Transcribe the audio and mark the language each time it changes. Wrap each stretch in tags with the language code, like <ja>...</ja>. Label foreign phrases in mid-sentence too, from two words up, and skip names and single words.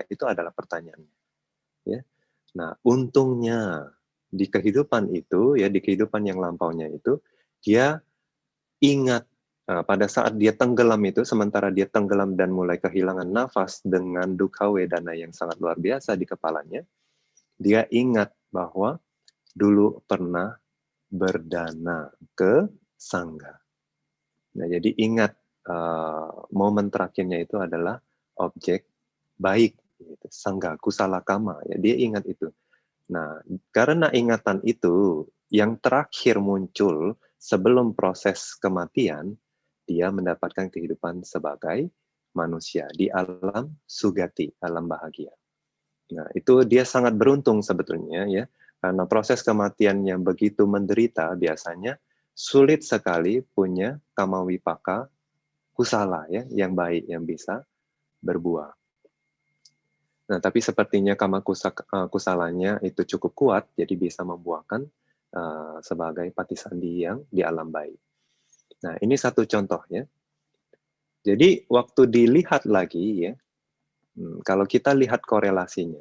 <id>Itu adalah pertanyaannya, ya. Nah, untungnya di kehidupan itu, ya, di kehidupan yang lampaunya itu, dia ingat pada saat dia tenggelam itu, sementara dia tenggelam dan mulai kehilangan nafas dengan</id> <pi>dukkha wedana</pi> <id>yang sangat luar biasa di kepalanya, dia ingat bahwa dulu pernah berdana ke sangga. Nah, jadi ingat momen terakhirnya itu adalah objek baik, gitu. Sangga,</id> <pi>kusala kama,</pi> <id>ya, dia ingat itu. Nah, karena ingatan itu yang terakhir muncul sebelum proses kematian, dia mendapatkan kehidupan sebagai manusia di alam sugati, alam bahagia. Nah, itu dia sangat beruntung sebetulnya, ya, karena proses kematian yang begitu menderita biasanya sulit sekali punya</id> <pi>kama wipaka kusala,</pi> <id>ya, yang baik yang bisa berbuah. Nah, tapi sepertinya</id> <pi>kama kusalanya</pi> <id>itu cukup kuat, jadi bisa membuahkan sebagai patisandi yang di alam baik. Nah, ini satu contohnya. Jadi, waktu dilihat lagi, ya, kalau kita lihat korelasinya.</id>